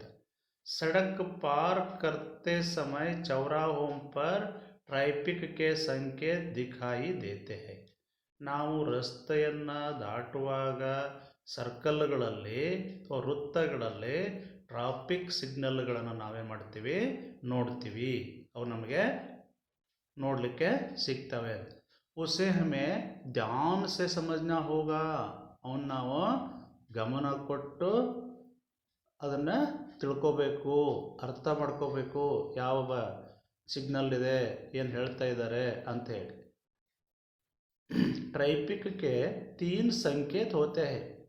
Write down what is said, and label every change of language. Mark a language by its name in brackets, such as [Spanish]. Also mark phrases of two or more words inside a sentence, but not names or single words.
[Hindi] सड़क पार करते समय चौराहों पर ट्रैफिक के संकेत दिखाई देते हैं. [Kannada] ನಾವು ರಸ್ತೆಯನ್ನು ದಾಟುವಾಗ ಸರ್ಕಲ್ಗಳಲ್ಲಿ ಅಥವಾ ವೃತ್ತಗಳಲ್ಲಿ [English] traffic signalgalannu [Kannada] ನಾವೇ ಮಾಡ್ತೀವಿ, ನೋಡ್ತೀವಿ. ಅವು ನಮಗೆ ನೋಡಲಿಕ್ಕೆ ಸಿಗ್ತವೆ. [Hindi] उसे हमें ध्यान से समझना होगा. [Kannada] ಅವನ್ನ ನಾವು ಗಮನ ಕೊಟ್ಟು ಅದನ್ನು ತಿಳ್ಕೋಬೇಕು, ಅರ್ಥ ಮಾಡ್ಕೋಬೇಕು. ಯಾವ ಸಿಗ್ನಲ್ ಇದೆ, ಏನು ಹೇಳ್ತಾ ಇದ್ದಾರೆ ಅಂಥೇಳಿ. [Hindi] ट्रैफिक के 3 संकेत होते हैं.